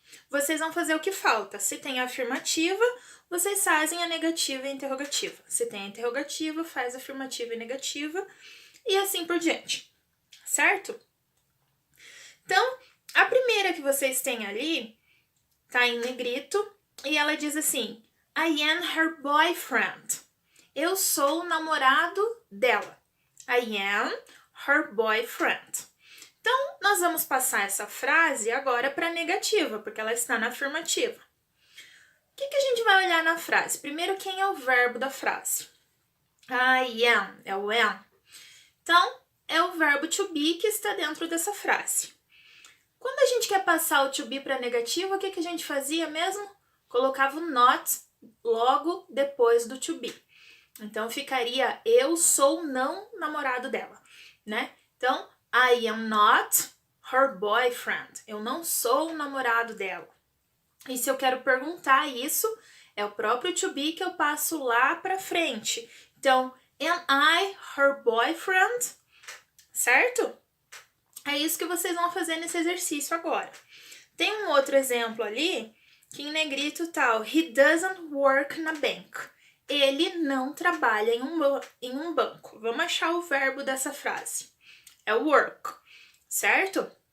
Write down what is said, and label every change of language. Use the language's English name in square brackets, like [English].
[Portuguese] Vocês vão fazer o que falta. Se tem a afirmativa, vocês fazem a negativa e a interrogativa. Se tem a interrogativa, faz a afirmativa e negativa. E assim por diante. Certo? Então, a primeira que vocês têm ali tá em negrito. E ela diz assim, [English] I am her boyfriend. [Portuguese] Eu sou o namorado dela. [English] I am her boyfriend. [Portuguese] Então, nós vamos passar essa frase agora para a negativa, porque ela está na afirmativa. O que a gente vai olhar na frase? Primeiro, quem é o verbo da frase? I am, é o am. Então, é o verbo to be que está dentro dessa frase. Quando a gente quer passar o to be para a negativa, o que a gente fazia mesmo? Colocava o not logo depois do to be. Então, ficaria, eu sou não namorado dela, né? [English] Então, I am not her boyfriend. [Portuguese] Eu não sou o namorado dela. E se eu quero perguntar isso, é o próprio to be que eu passo lá pra frente. [English] Então, am I her boyfriend? [Portuguese] Certo? É isso que vocês vão fazer nesse exercício agora. Tem um outro exemplo ali, que em negrito tá, [English] he doesn't work na bank. [Portuguese] Ele não trabalha em um banco. Vamos achar o verbo dessa frase. É work, certo?